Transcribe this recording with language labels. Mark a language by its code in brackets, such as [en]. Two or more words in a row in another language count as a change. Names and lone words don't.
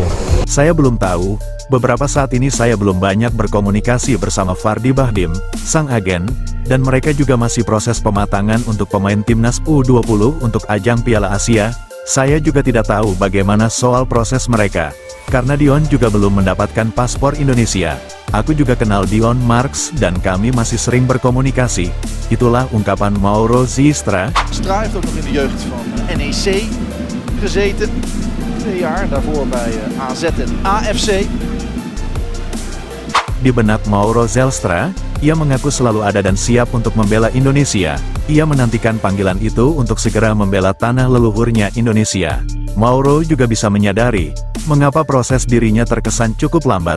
[id] Saya belum tahu, beberapa saat ini saya belum banyak berkomunikasi bersama Fardi Bahdim, sang agen, dan mereka juga masih proses pematangan untuk pemain Timnas U20 untuk ajang Piala Asia. Saya juga tidak tahu bagaimana soal proses mereka, karena Dion juga belum mendapatkan paspor Indonesia. Aku juga kenal Dion Marks dan kami masih sering berkomunikasi. Itulah ungkapan Mauro Zijlstra. [nl] Stra heeft ook nog in de jeugd van NEC gezeten. 2 jaar, daarvoor bij AZ en AFC. [id] Di benak Mauro Zijlstra, ia mengaku selalu ada dan siap untuk membela Indonesia. Ia menantikan panggilan itu untuk segera membela tanah leluhurnya Indonesia. Mauro juga bisa menyadari mengapa proses dirinya terkesan cukup lambat.